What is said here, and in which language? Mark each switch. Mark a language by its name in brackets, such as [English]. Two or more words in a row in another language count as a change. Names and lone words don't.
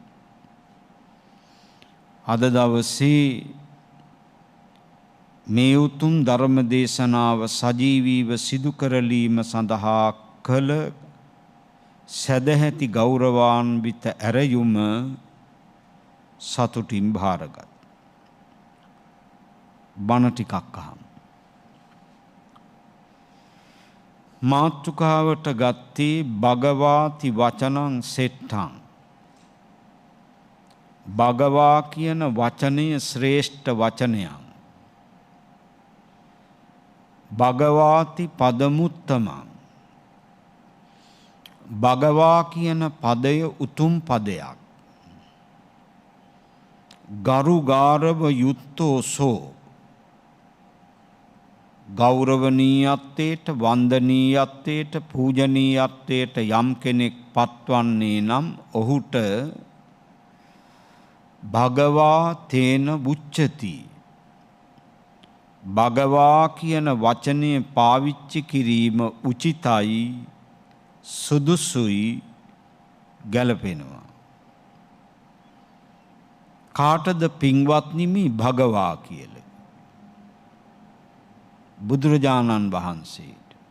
[Sinhala] අද දවසේ මේ උතුම් ධර්ම දේශනාව සජීවීව සිදු කරලීම සඳහා කළ සදැහැති ගෞරවාන්විත ඇරයුම සතුටින් භාරගත්. බණ ටිකක් අහමු. මාතෘකාවට ගත්තේ [Pali] භගවාති වචනං සෙට්ටං. [Sinhala] භගවා කියන වචනය ශ්‍රේෂ්ඨ වචනයක්. [Pali] භගවාති පදමුත්තමං. [Sinhala] භගවා කියන පදය උතුම් පදයක්. [Pali] ගරු ගාරව යුත්තෝ සෝ. [Sinhala] ගෞරවනීයත්වයට වන්දනීයත්වයට පූජනීයත්වයට යම් කෙනෙක් පත්වන්නේ නම් ඔහුට [Pali] භගවා තේන බුච්චති. [Sinhala] භගවා කියන වචනය පාවිච්චි කිරීම උචිතයි, සුදුසුයි, ගැලපෙනවා. කාටද පින්වත්නි මේ භගවා කියලා? බුදුරජාණන් වහන්සේට.